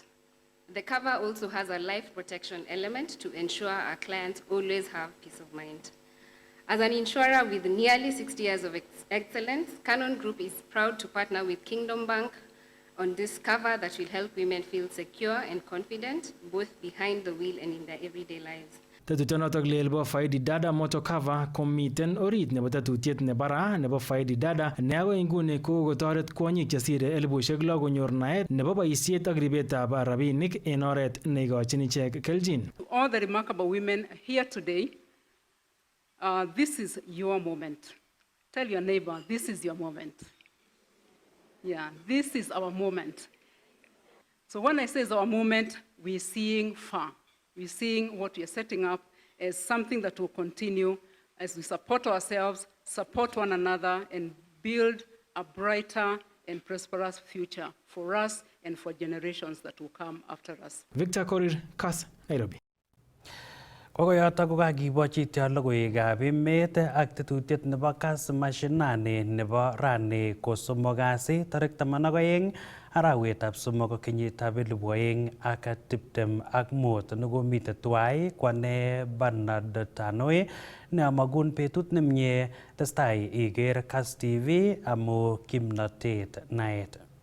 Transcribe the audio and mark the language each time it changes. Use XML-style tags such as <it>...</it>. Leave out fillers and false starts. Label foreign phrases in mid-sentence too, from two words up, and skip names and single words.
<en>The cover also has a life protection element to ensure our clients always have peace of mind. As an insurer with nearly 60 years of excellence, Canon Group is proud to partner with Kingdom Bank on this cover that will help women feel secure and confident, both behind the wheel and in their everyday lives.</en> <kln>Tetutienotok lel bo Faidi Dada Motor Cover komiten orit nebo tetutiet nebara nebo Faidi Dada ne agoi inguni kokotoret kwonyik chesire 6,000 konyor naet nebo boisiet ak ribetab rabinik en oret neikochin ichek keljin.</kln> <en>All the remarkable women here today, this is your moment. Tell your neighbor, this is your moment. Yeah, this is our moment. So when I say it's our moment, we're seeing far. We're seeing what we are setting up as something that will continue as we support ourselves, support one another, and build a brighter and prosperous future for us and for generations that will come after us. Victor Korir, Kass, Nairobi.</en> <kln>Kokoyotok kokakibochi logoiwekab emet ak tetutiet nebo Kass Mashinani nebo rani kosomok kasi tarik 12 arawetab somok kenyitab 2025 nekomite tuwai kwane Bernard Tanoe ne amagun betut nemie testai iker Kass TV amu kimnatet naet.</kln>